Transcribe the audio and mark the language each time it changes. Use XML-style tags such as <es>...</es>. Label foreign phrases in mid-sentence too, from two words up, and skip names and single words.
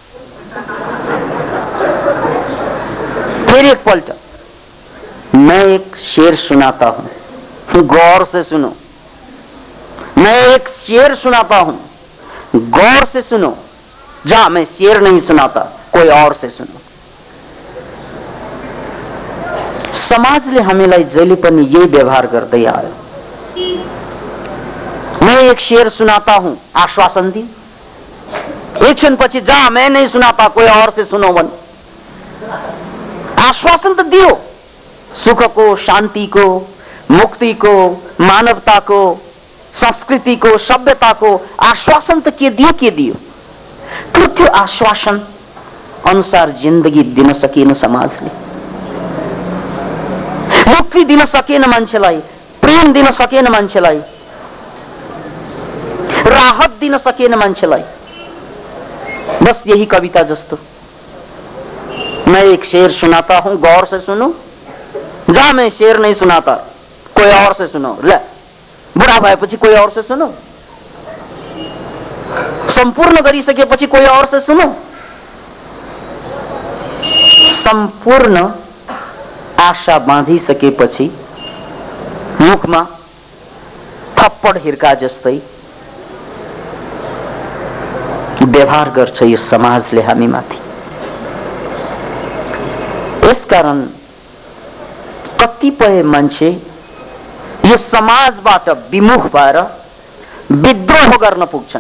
<hi>फिर एक पलट, मैं एक शेर सुनाता हूं, गौर से सुनो। मैं एक शेर सुनाता हूं, गौर से सुनो। जा, मैं शेर नहीं सुनाता, कोई और से सुनो।</hi> <ne>समाजले हामीलाई जहिले पनि यही व्यवहार गर्दै आयो।</ne> <hi>मैं एक शेर सुनाता हूं,</hi> <ne>आश्वासन दी, एक क्षण पछि</ne> <hi>जा, मैं नहीं सुनाता, कोई और से सुनो भन।</hi> <ne>आश्वासन त दियो, सुखको, शान्तिको, मुक्तिको, मानवताको, संस्कृतिको, सभ्यताको आश्वासन त के दियो। त्यो आश्वासन अनुसार जिन्दगी दिन सकेन समाजले, मुक्ति दिन सकेन मान्छेलाई, प्रेम दिन सकेन मान्छेलाई, राहत दिन सकेन मान्छेलाई। बस यही कविता जस्तो,</ne> <hi>मैं एक शेर सुनाता हूं, गौर से सुनो। जा, मैं शेर नहीं सुनाता, कोई और से सुनो।</hi> <ne>ले, बुढा भएपछि</ne> <hi>कोही और से सुनो,</hi> <ne>संपूर्ण गरिसकेपछि</ne> <hi>कोही और से सुनो।</hi> <ne>संपूर्ण आशा बाँधिसकेपछि मुखमा थप्पड हिर्का जस्तै व्यवहार गर्छ यो समाजले हामीमाथि। यसकारण कतिपय मान्छे यो समाजबाट विमुख भएर विद्रोह गर्न पुग्छन्।</ne>